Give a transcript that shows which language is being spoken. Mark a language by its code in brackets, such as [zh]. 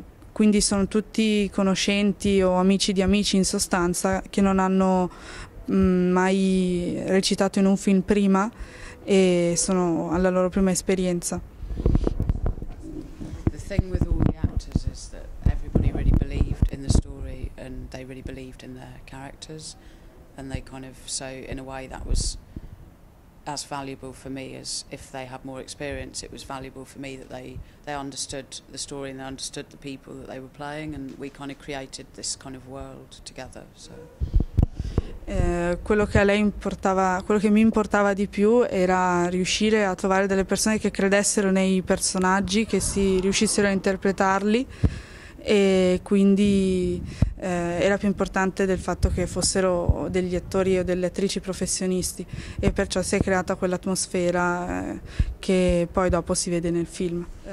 [it] quindi sono tutti conoscenti o amici di amici in sostanza che non hanno mai recitato in un film prima e sono alla loro prima esperienza. [en] The thing with all the actors is that everybody really believed in the story and they really believed in their characters, and they kind of, so in a way that was as valuable for me as if they had more experience. It was valuable for me that they understood the story and they understood the people that they were playing, and we kind of created this kind of world together. So. [it] Quello che a lei importava, quello che mi importava di più era riuscire a trovare delle persone che credessero nei personaggi, che si riuscissero a interpretarli, e quindi era più importante del fatto che fossero degli attori o delle attrici professionisti, e perciò si è creata quell'atmosfera che poi dopo si vede nel film.